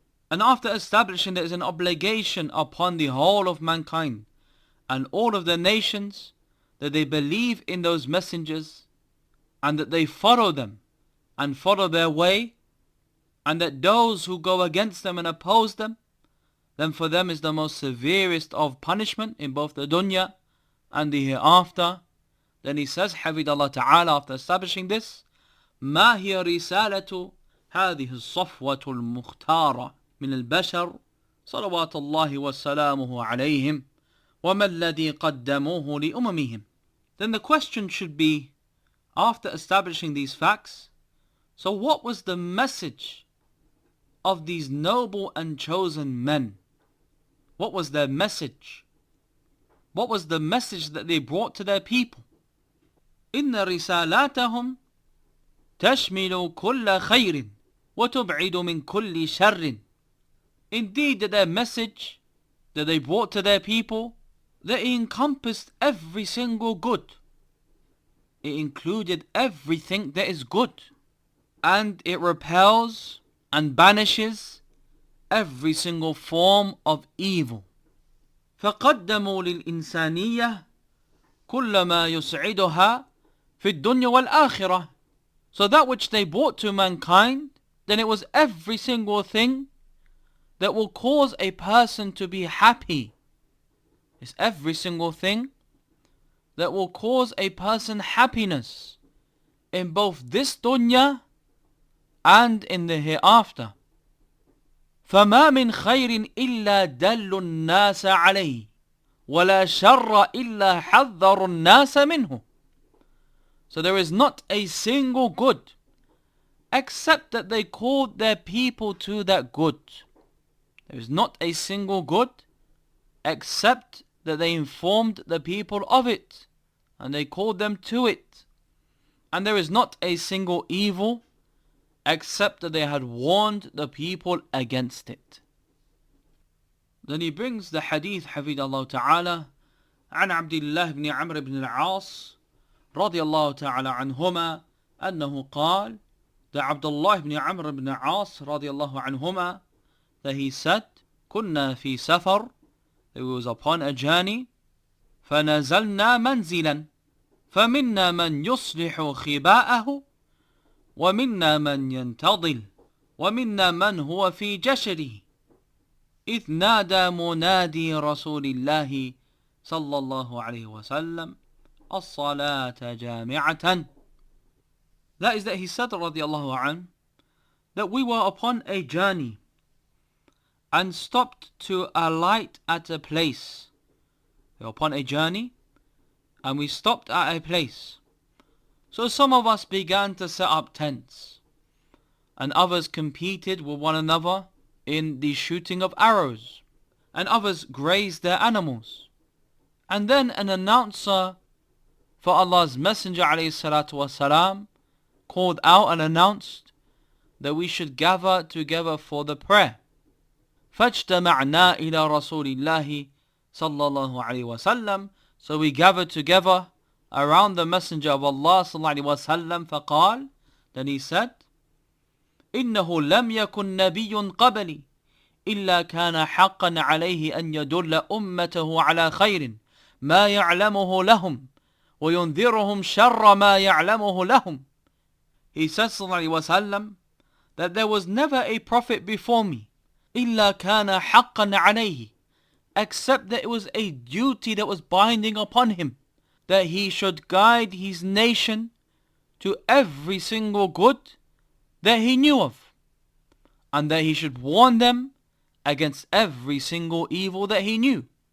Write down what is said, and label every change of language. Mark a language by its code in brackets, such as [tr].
[en] And after establishing there is an obligation upon the whole of mankind and all of the nations that they believe in those messengers and that they follow them and follow their way, and that those who go against them and oppose them, then for them is the most severest of punishment in both the dunya and the hereafter. Then he says, [ar] حفظ الله تعالى, [en] after establishing this, [ar] ما هي رسالة هذه الصفوة المختارة من البشر صلوات الله وسلامه عليهم وما الذي قدموه لأممهم. [en] Then the question should be, after establishing these facts, so what was the message of these noble and chosen men? What was their message? What was the message that they brought to their people? [ar] إن رسالاتهم تشمل كل خير وتبعد من كل شر. [en] Indeed, that their message that they brought to their people, that it encompassed every single good. It included everything that is good, and it repels and banishes every single form of evil. [ar] فقدموا للإنسانية كل ما يسعدها في الدنيا والآخرة. [en] So that which they brought to mankind, then it was every single thing that will cause a person to be happy. It's every single thing that will cause a person happiness in both this dunya and in the hereafter. [ar] فما من خير إلا دل الناس عليه ولا شر إلا حذر الناس منه. [en] So there is not a single good except that they called their people to that good. There is not a single good except that they informed the people of it and they called them to it. And there is not a single evil except that they had warned the people against it. Then he brings the hadith, Hafidallahu ta'ala, [ar] عن عبد الله بن عمرو بن العاص رضي الله تعالى عنهما أنه قال, [en] that Abdullah ibn Amr ibn As radiallahu anhuma, that he said, [ar] كنا في سفر, [en] that we was upon a journey, [ar] فنزلنا منزلا فمنا من يصلح خباءه ومنا من ينتظل ومنا من هو في جشره إذ نادى منادي رسول الله صلى الله عليه وسلم الصلاة جامعة. [en] That is that he said radiallahu anhu, that we were upon a journey and stopped to alight at a place. We were upon a journey and we stopped at a place. So some of us began to set up tents, and others competed with one another in the shooting of arrows, and others grazed their animals. And then an announcer for Allah's Messenger alayhi salatu wasalam called out and announced that we should gather together for the prayer. [ar] فَاجْتَمَعْنَا إِلَى رَسُولِ اللَّهِ صَلَّى اللَّهُ عَلَيْهِ وَسَلَّمَ. [en] So we gathered together around the Messenger of Allah [ar] صلى الله عليه وسلم. فقال, [en] then he said, [ar] إِنَّهُ لَمْ يَكُنْ نَبِيٌّ قَبَلِي إِلَّا كَانَ حَقًّا عَلَيْهِ أَنْ يَدُلَّ أُمَّتَهُ عَلَى خَيْرٍ مَا يَعْلَمُهُ لَهُمْ وَيُنذِرُهُمْ شَرَّ مَا يَعْلَمُهُ لَهُمْ. [en] He says صلى الله عليه وسلم, that there was never a prophet before me, [ar] إِلَّا كَانَ حَقًّا عَلَيْهِ, [en] except that it was a duty that was binding upon him, that he should guide his nation to every single good that he knew of, and that he should warn them against every single evil that he knew.